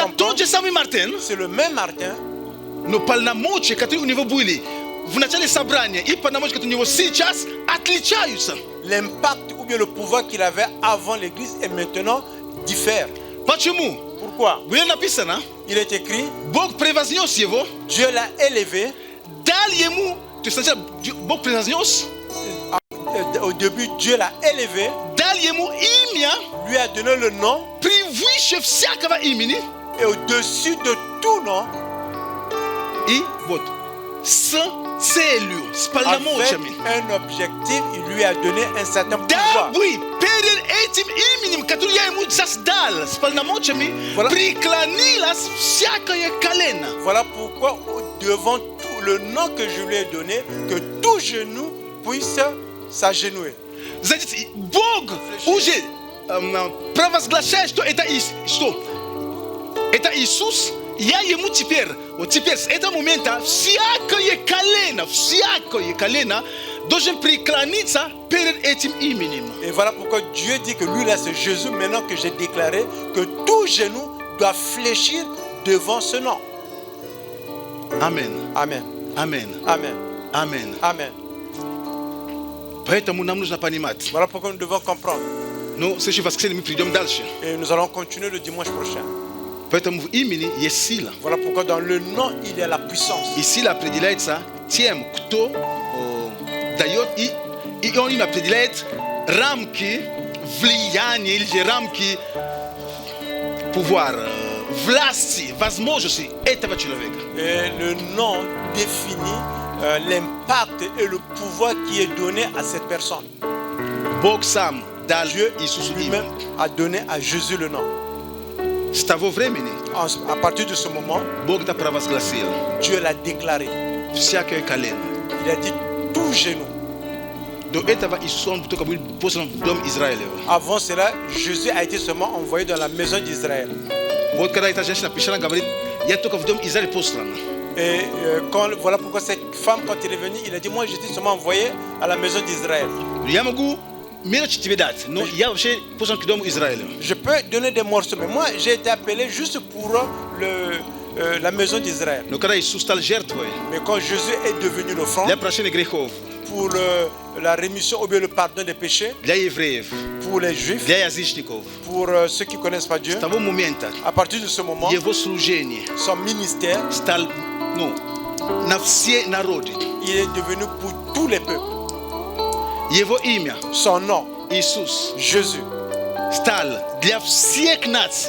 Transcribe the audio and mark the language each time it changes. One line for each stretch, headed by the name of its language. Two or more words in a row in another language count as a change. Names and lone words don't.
French: comprendre,
Russian: тот же самый Мартин,
French: c'est le même Martin,
Russian: но полномочия, которые у него были в начале собрания, и полномочия, которые у него сейчас, отличаются.
French: l'impact ou bien le pouvoir qu'il avait avant l'église et maintenant diffère.
Russian: Почему?
French: Pourquoi?
Russian: Было написано,
French: Il est écrit,
Russian: Бог превознес его,
French: Dieu l'a élevé.
Russian: дал ему, то есть сначала Бог превознес,
French: Au début, Dieu l'a élevé,
Russian: дал ему имя,
French: lui a donné le nom,
Russian: превыше всякого имени,
French: et au-dessus de tout nom,
Russian: и вот, с целью, с
French: avec
Russian: полномочиями,
French: un objectif, il lui a donné un certain pouvoir.
Russian: дабы перед этим именем, которое я ему сейчас дал, с полномочиями,
French: Voilà.
Russian: преклонилось всякое колено.
French: Voilà pourquoi, devant tout le nom que je lui ai donné, que tout genou puisse s'agenouiller.
Russian: Знаете, Бог уже провозглашает, что это Иисус. Я ему теперь, вот теперь с этого момента всякое колено должен преклониться перед этим именем.
French: Et voilà pourquoi Dieu dit que lui là c'est Jésus, maintenant que j'ai déclaré que tout genou doit fléchir devant ce nom. Amen. Amen. Amen. Amen. Amen. Amen.
Russian: Поэтому нам нужно понимать.
French: Voilà pourquoi nous devons comprendre.
Russian: Ну, следующее воскресенье мы придем дальше.
French: Et nous allons continuer le dimanche prochain.
Russian: Поэтому в имени есть сила.
French: Voilà pourquoi dans le nom il y a la puissance.
Russian: И сила определяется тем, кто дает, и он им определяет рамки влияния или же рамки pouvoir, власти, возможности этого человека.
French: Et le nom définit l'impact et le pouvoir qui est donné à cette personne.
Russian: Бог сам дал
French: Dieu
Russian: Иисусу
French: lui-même
Russian: имя.
French: a donné à Jésus le nom.
Russian: С того времени
French: À partir de ce moment,
Russian: Бог это провозгласил.
French: Dieu l'a déclaré.
Russian: Всякое колено.
French: Il a dit tout genou.
Russian: До этого Иисус он только был послан в дом Израилева.
French: Avant cela, Jésus a été seulement envoyé dans la maison d'Israël.
Russian: Вот когда эта женщина пришла, она говорит, я только в дом Израиля послана.
French: Et voilà pourquoi cette femme, quand elle est venue, il a dit, moi j'étais seulement envoyé à la maison d'Israël.
Russian: Я могу мелочи тебе дать, но я вообще послан к дому Израиля.
French: Je peux donner des morceaux, mais moi j'ai été appelé juste pour la maison d'Israël.
Russian: Но когда Иисус стал жертвой
French: Mais quand Jésus est devenu l'offrande
Russian: для прощения грехов,
French: pour la rémission ou bien le pardon des péchés,
Russian: для евреев,
French: pour les juifs,
Russian: для язычников,
French: pour ceux qui ne connaissent pas Dieu,
Russian: с того момента
French: à partir de ce moment,
Russian: его служение
French: son ministère,
Russian: стал на все народы.
French: il est devenu pour tous les peuples.
Russian: Его имя,
French: Son nom,
Russian: Иисус,
French: Jésus,
Russian: стал для всех наций.